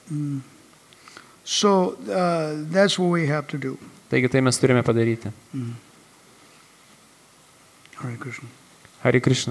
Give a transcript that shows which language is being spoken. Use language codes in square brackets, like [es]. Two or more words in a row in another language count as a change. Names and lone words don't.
[en] So that's what we have to do. [lt] Taigi tai mes turime padaryti. [sa] Hare Krishna. Hare Krishna.